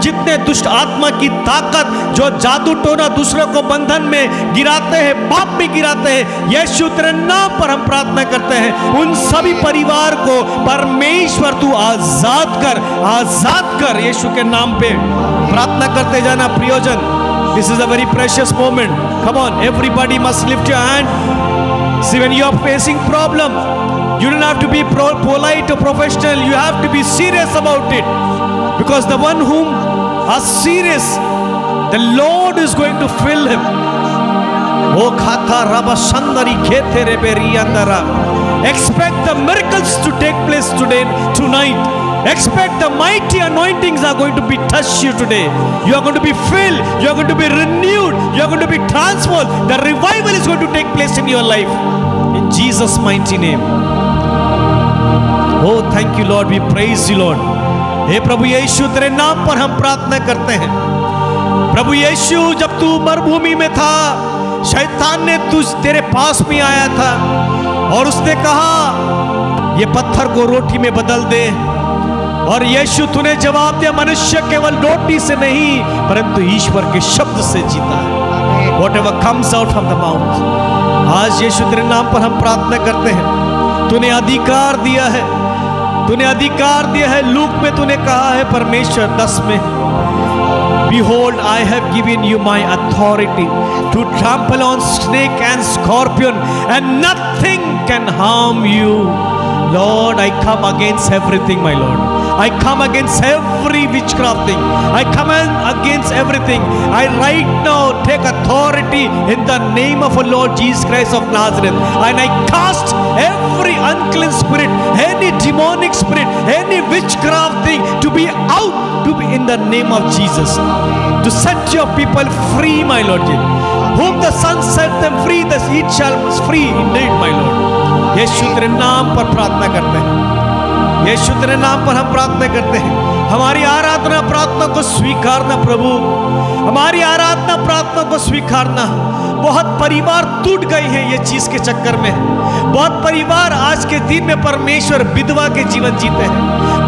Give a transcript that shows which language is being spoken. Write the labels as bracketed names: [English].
[Hindi] जितने दुष्ट आत्मा की ताकत जो जादू टोना दूसरों को बंधन में गिराते हैं, पाप में गिराते हैं, यीशु तेरे नाम पर हम प्रार्थना करते हैं, उन सभी परिवार को परमेश्वर तू आजाद कर यीशु के नाम पे प्रार्थना करते जाना प्रियोजन। [English] This is a very precious moment. Come on, everybody must lift your hand. See, when you are facing problem, you don't have to be polite or professional. You have to be serious about it, because the one whom are serious, the Lord is going to fill him. O khata raba sandari khete reberi andara. Expect the miracles to take place today, tonight. Expect the mighty anointings are going to be touched you today. You are going to be filled. You are going to be renewed. You are going to be transformed. The revival is going to take place in your life. In Jesus' mighty name. Oh, thank you, Lord. We praise you, Lord. [Hindi] हे प्रभु यीशु तेरे नाम पर हम प्रार्थना करते हैं। प्रभु यीशु जब तू मरुभूमि में था, शैतान ने तेरे पास में आया था और उसने कहा ये पत्थर को रोटी में बदल दे, और यीशु तूने जवाब दिया मनुष्य केवल रोटी से नहीं परंतु ईश्वर के शब्द से जीता है। [English] Whatever comes out from the mouth। [Hindi] आज यीशु तेरे नाम पर हम प्रार्थना करते हैं। तूने अधिकार दिया है, तूने अधिकार दिया है। लूक में तूने कहा है परमेश्वर 10 में, [English] Behold, I have given you my authority to trample on snake and scorpion and nothing can harm you. Lord, I come against everything, my Lord. I come against every witchcraft thing. I come against everything. I right now take authority in the name of our Lord Jesus Christ of Nazareth. And I cast every unclean spirit, any demonic spirit, any witchcraft thing to be out, to be in the name of Jesus. To set your people free, my Lord Jesus. Whom the Son set them free, the each shall be free indeed, my Lord. [Hindi] यीशु तेरे नाम पर प्रार्थना करते हैं। यीशु तेरे नाम पर हम प्रार्थना करते हैं। हमारी आराधना प्रार्थना को स्वीकारना प्रभु, हमारी आराधना प्रार्थना को स्वीकारना। बहुत परिवार टूट गए हैं ये चीज के चक्कर में। बहुत परिवार आज के दिन में परमेश्वर विधवा के जीवन जीते हैं।